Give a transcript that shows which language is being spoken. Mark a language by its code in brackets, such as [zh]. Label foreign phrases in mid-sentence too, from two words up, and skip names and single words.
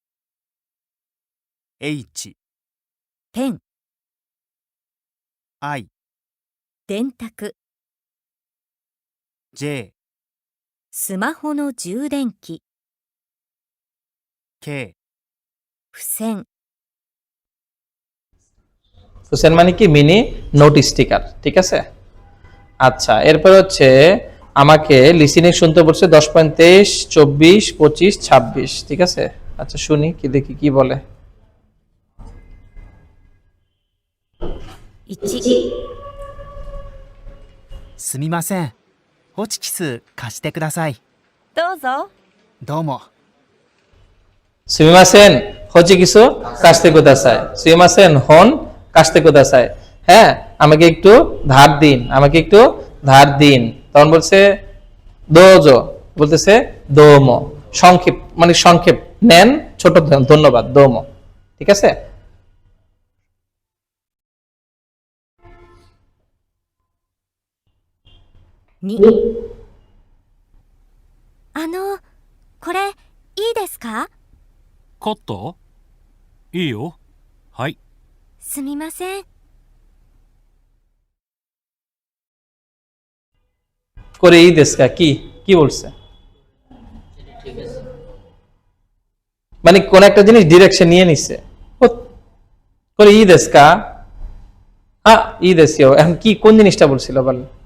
[ja] H ペン、 I 電卓、 J スマホの充電器、 K 付箋、 [bn] হোসেন মানে কি মিনি নোট স্টিকার, ঠিক আছে? আচ্ছা, এরপর হচ্ছে আমাকে লিসেনিং শুনতে বলছে 10.23, 24, 25, 26, ঠিক আছে? আচ্ছা শুনি, কি দেখি কি বলে। [ja] 1、すみません。ホチキス貸してください。どうぞ。どうも。 [bn] সুমিমাসেন হচ্ছে কিছু [ja] 貸してください, すみません本貸してください, [bn] হ্যাঁ আমাকে একটু ধার দিন, আমাকে একটু ধার দিন। তখন বলছে দোজো, বলতেছে দোমো, সংক্ষেপ মানে সংক্ষেপ নেন, ছোট ধন্যবাদ, দোমো, ঠিক আছে? 2、 [ja] これ、いいですか？カッターいいよ。はい。すみません。これいいですか [bn] কি কি বলছে? ঠিক আছে। মানে কোন একটা জিনিস ডিরেকশন নিয়ে নিছে, [ja] これいいですか, いいですよ, [bn] এখন কি কোন জিনিসটা বলছিল বলেন?